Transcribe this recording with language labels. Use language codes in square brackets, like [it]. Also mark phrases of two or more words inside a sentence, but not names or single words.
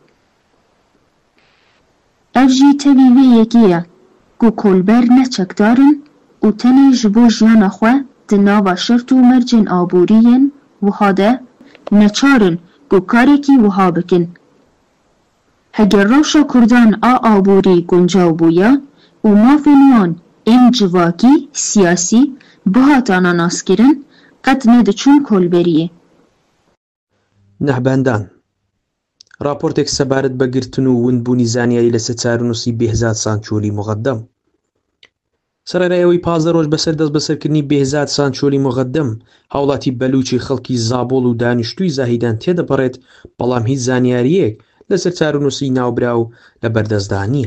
[ku] Ev jî tevî vê yekê ye ku kolber ne çekdarin û tenê ji bo jiyana xwe di nava şert û mercên aboriyên wiha de neçarin ku karekî wiha bikin. Heger rewşa Kurdan a aborî guncaw bûye û mafên wan ên civakî siyasî bihatana naskirin [ckb] قەت نەدەچوون کۆلبەریە. نەحبەندان راپۆرتێک سەبارەت بە گرتن و وندبوونی زانیاری لەسەر چارەنووسی بێهزاد سانچۆلی مقەدەم. سەرەرایەوەی 15 ڕۆژ بەسەر دەست بەسەرکردنی بێهزاد سانچۆلی مقەدەم هاوڵاتی بەلوچی خەڵکی زابۆڵ و دانیشتووی زاهیدان تێدەپەڕێت بەڵام هیچ زانیاریەک لەسەر چارەنووسی ناوبرا و لە بەردەستدانیە.